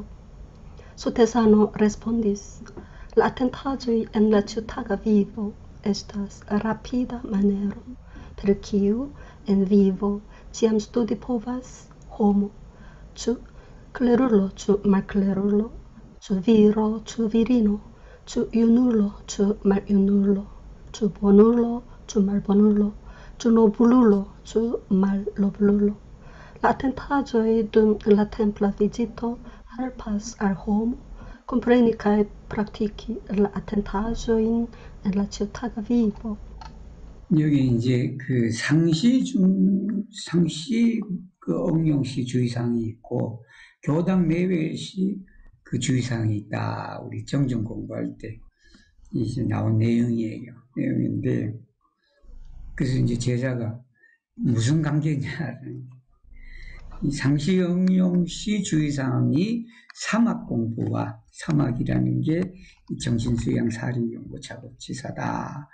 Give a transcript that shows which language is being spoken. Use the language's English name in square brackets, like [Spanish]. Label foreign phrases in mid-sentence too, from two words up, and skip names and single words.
[Esperanto] Sotesano respondis, la atentaĵoj en la ĉiutaga vivo estas rapida manero, per kiu en vivo ĉiam studi povas homo, ĉu klerulo, ĉu malklerulo, ĉu viro, ĉu virino, ĉu junulo, ĉu maljunulo, ĉu bonulo, ĉu malbonulo, ĉu noblulo, ĉu malnoblulo. La atentaĵoj dum la templa vizito helpas al homo kompreni kaj praktiki la atentaĵojn en la ĉiutaga vivo. [Korean] 여기 이제 그 상시 그 응용시 주의사항이 있고 교당 내외시 그 주의사항이 있다. 우리 정정 공부할 때 이제 나온 내용인데 그래서 이제 제자가 무슨 관계냐는 이 상시 응용시 주의사항이 사막 공부와 사막이라는 게 정신수양 사리연구 작업지사다.